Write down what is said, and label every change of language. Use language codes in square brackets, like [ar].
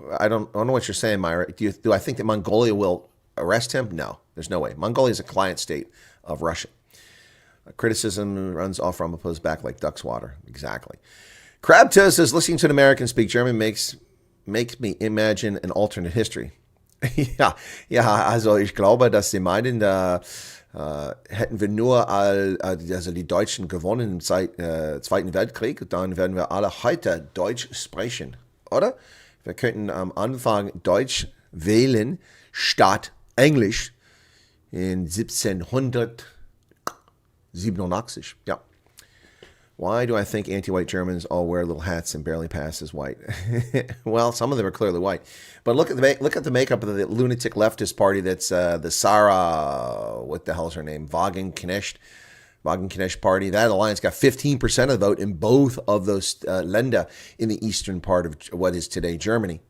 [en] I don't know what you're saying, Myra. Do I think that Mongolia will arrest him? No, there's no way. Mongolia is a client state of Russia. Criticism runs off Ramaphosa's back like duck's water. Exactly. Crabtoe says, listening to an American speak German makes me imagine an alternate history. [de] ja, also ich glaube, dass sie meinen, hätten wir nur also die Deutschen gewonnen im Zweiten Weltkrieg, dann werden wir alle heute Deutsch sprechen, oder? Wir könnten am Anfang Deutsch wählen statt Englisch in 1787. [en] Yeah. Why do I think anti-white Germans all wear little hats and barely pass as white? Well, some of them are clearly white, but look at the makeup of the lunatic leftist party. That's the Sarah, what the hell is her name? Wagenknecht party. That alliance got 15% of the vote in both of those Länder in the eastern part of what is today Germany.